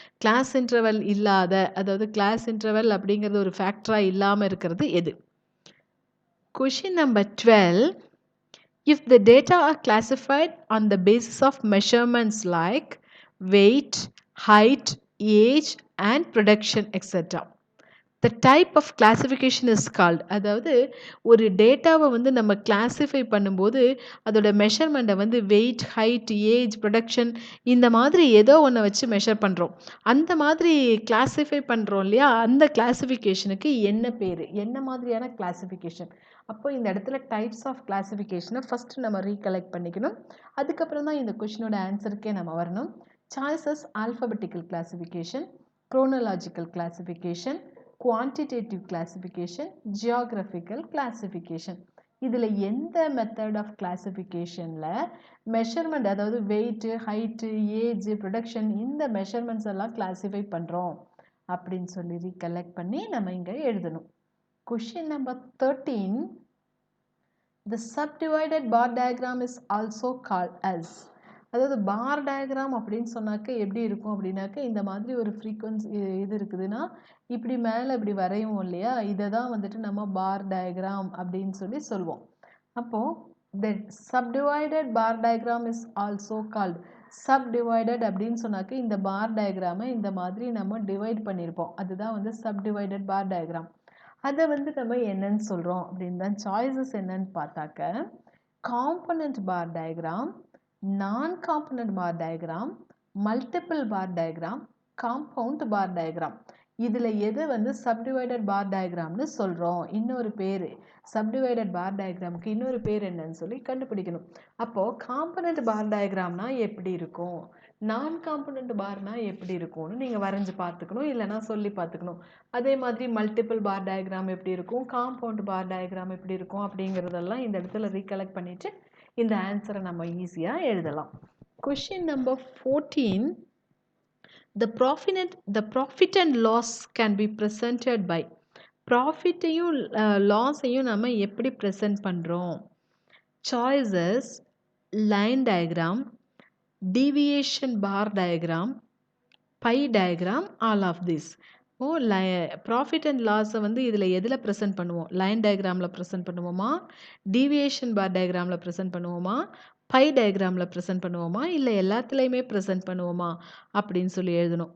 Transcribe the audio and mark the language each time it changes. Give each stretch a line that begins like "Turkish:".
Tamil: Class interval இல்லாத, அதாவது class interval அப்படிங்கிறது ஒரு ஃபேக்டராக இல்லாமல் இருக்கிறது எது? Question number 12.
English: if the data are classified on the basis of measurements like weight, height, age and production etc. The type of classification is called,
Tamil: அதாவது ஒரு டேட்டாவை வந்து நம்ம கிளாஸிஃபை பண்ணும்போது அதோட மெஷர்மெண்ட்டை வந்து வெயிட், ஹைட், ஏஜ், ப்ரொடக்ஷன் இந்த மாதிரி ஏதோ ஒன்றை வச்சு மெஷர் பண்ணுறோம். அந்த மாதிரி கிளாஸிஃபை பண்ணுறோம் இல்லையா, அந்த கிளாஸிஃபிகேஷனுக்கு என்ன பேர், என்ன மாதிரியான கிளாஸிஃபிகேஷன். அப்போ இந்த இடத்துல டைப்ஸ் ஆஃப் கிளாஸிஃபிகேஷனை ஃபஸ்ட்டு நம்ம ரீகலெக்ட் பண்ணிக்கணும். அதுக்கப்புறம் தான் இந்த கொஷினோட ஆன்சருக்கே நம்ம வரணும்.
English: Choices alphabetical classification, chronological classification, quantitative classification, geographical classification.
Tamil: இதில் எந்த மெத்தட் ஆஃப் கிளாஸிஃபிகேஷனில் மெஷர்மெண்ட், அதாவது வெயிட்டு, ஹைட்டு, ஏஜ், ப்ரொடக்ஷன் இந்த மெஷர்மெண்ட்ஸ் எல்லாம் கிளாஸிஃபை பண்ணுறோம் அப்படின்னு சொல்லி ரீகலெக்ட் பண்ணி நம்ம இங்கே எழுதணும்.
English: Question number 13, the subdivided bar diagram is also called as.
Tamil: அதாவது பார் டயக்ராம் அப்படின்னு சொன்னாக்க எப்படி இருக்கும் அப்படின்னாக்க, இந்த மாதிரி ஒரு ஃப்ரீக்வன்சி இது இருக்குதுன்னா இப்படி மேலே இப்படி வரையும் இல்லையா, இதை தான் வந்துட்டு நம்ம பார் டயக்ராம் அப்படின்னு சொல்லி சொல்லுவோம். அப்போது
English: the subdivided bar diagram is also called.
Tamil: subdivided அப்படின்னு சொன்னாக்க இந்த பார் டயக்ராமை இந்த மாதிரி நம்ம டிவைட் பண்ணியிருப்போம், அதுதான் வந்து subdivided bar diagram. அதை வந்து நம்ம என்னன்னு சொல்கிறோம் அப்படின்னு தான் சாய்ஸஸ் என்னன்னு பார்த்தாக்க, காம்பனண்ட் பார் diagram, non-component bar diagram, multiple bar diagram, compound bar diagram. இதில் எது வந்து subdivided bar diagramனு சொல்கிறோம், இன்னொரு பேர் subdivided bar diagramக்கு இன்னொரு பேர் என்னன்னு சொல்லி கண்டுபிடிக்கணும். அப்போது காம்பனண்ட் பார் டயக்ராம்னா எப்படி இருக்கும், நான் காம்பனண்ட் பார்னா எப்படி இருக்கும்னு நீங்கள் வரைஞ்சி பார்த்துக்கணும், இல்லைனா சொல்லி பார்த்துக்கணும். அதே மாதிரி மல்டிபிள் பார் டயக்ராம் எப்படி இருக்கும், காம்பவுண்ட் பார் டயக்ராம் எப்படி இருக்கும் அப்படிங்கிறதெல்லாம் இந்த இடத்துல ரீகலெக்ட் பண்ணிவிட்டு இந்த ஆன்சரை நம்ம ஈஸியாக எழுதலாம்.
English: Question number 14, the profit and loss can be presented by.
Tamil: ப்ராஃபிட்டையும் லாஸையும் நம்ம எப்படி ப்ரெசென்ட் பண்ணுறோம்.
English: Choices line diagram, deviation bar diagram, pie diagram, all of this.
Tamil: Profit and லாஸை வந்து இதில் எதில் ப்ரெசென்ட் பண்ணுவோம், லைன் டயக்ராமில் ப்ரெசென்ட் பண்ணுவோமா, டீவியேஷன் பார் டயக்ராமில் ப்ரெசென்ட் பண்ணுவோமா, பை டயக்ராமில் ப்ரெசென்ட் பண்ணுவோமா, இல்லை எல்லாத்துலேயுமே ப்ரெசென்ட் பண்ணுவோமா அப்படின்னு சொல்லி எழுதணும்.